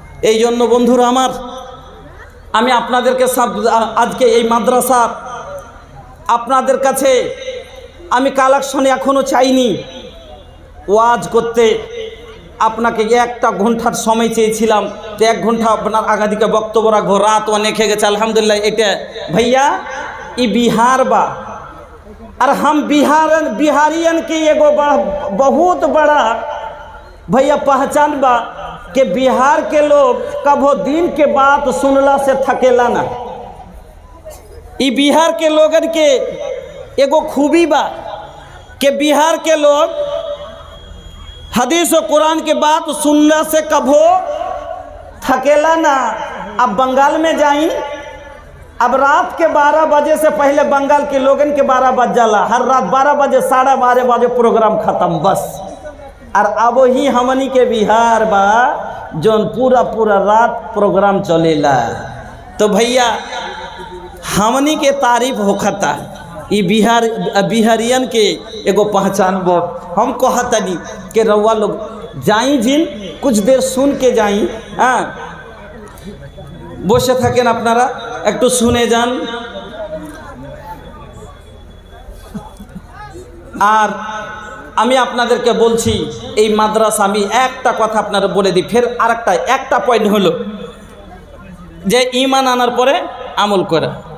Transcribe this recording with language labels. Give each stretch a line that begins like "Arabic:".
Bangla: এই জন্য বন্ধুরা আমার, আমি আপনাদেরকে আজকে এই মাদ্রাসা আপনাদের কাছে আমি কালেকশনে এখনো চাইনি ওয়াজ করতে। আপনাকে একটা ঘন্টার সময় চেয়েছিলাম, যে 1 ঘন্টা আপনার আগাদিকে বক্তব্য রাখবো, রাত অনেক হয়ে গেছে। আলহামদুলিল্লাহ, এটা
Bhojpuri: भैया ये बिहार बा, और हम बिहारियन की एगो बहुत बड़ा भैया पहचान बा कि बिहार के लोग कभो दिन के बात सुनला से थकेला ना। ये बिहार के लोगन के एगो खूबी बा कि बिहार के लोग हदीस और कुरान के बात सुनने से कभो थकेला ना। अब बंगाल में जाई, अब रात के 12 बजे से पहले बंगाल के लोगन के 12 बज जाला, हर रात 12 बजे 12:30 बजे प्रोग्राम ख़त्म बस। और अब ही हमनी के बिहार बा जोन पूरा रात प्रोग्राम चलेला। तो भैया हमनी के तारीफ होखता, ये बिहारियन के एगो पहचान बो। हम कहतनी कि रउआ लोग जाई जिन, कुछ देर सुन के जाई।
Bangla: हाँ, বসে থাকেন আপনারা, একটু শুনে যান। আর আমি আপনাদেরকে বলছি, এই মাদ্রাসা, আমি একটা কথা আপনারা বলে দিই, ফের একটা পয়েন্ট হলো যে ঈমান আনার পরে আমল করা।